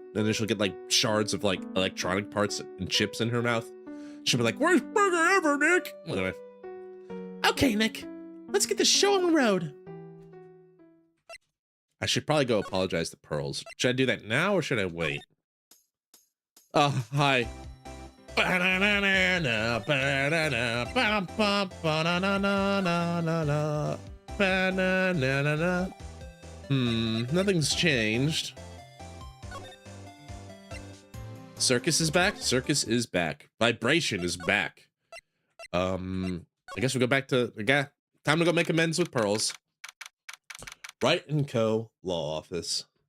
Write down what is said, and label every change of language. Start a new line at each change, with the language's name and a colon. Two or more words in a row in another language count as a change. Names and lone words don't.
English: And then she'll get like shards of like electronic parts and chips in her mouth. She'll be like, worst burger ever, Nick. Anyway. Okay, Nick, let's get the show on the road. I should probably go apologize to Pearls. Should I do that now or should I wait? Hi. Ba-na-na-na-na, ba-na-na, ba-ba-ba-na-na-na-na-na, ba-na-na-na-na. Nothing's changed. Circus is back. Circus is back. Vibration is back. I guess we go back to time to go make amends with Pearls. Wright and Co. Law Office.